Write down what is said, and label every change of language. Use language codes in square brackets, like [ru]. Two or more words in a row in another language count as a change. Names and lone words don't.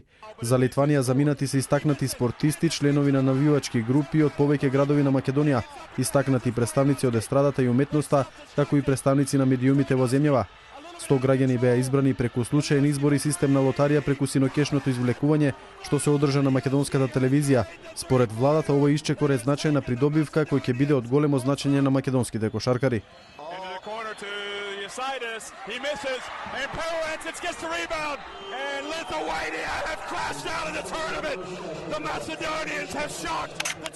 [mk] За Литванија заминати се истакнати спортисти, членови на навивачки групи од повеќе градови на Македонија, истакнати представници од естрадата и уметноста, како и представници на медиумите во земјава. 100 граѓани беа избрани преку случаен избор и систем на лотарија преку синокешното извлекување што се одржа на македонската телевизија. Според владата овој исчекор е значајна придобивка кој ќе биде од големо значење на македонските кошаркари. [en] He misses, and Perovancic gets the rebound, and Lithuania have crashed out of the tournament. The Macedonians have shocked the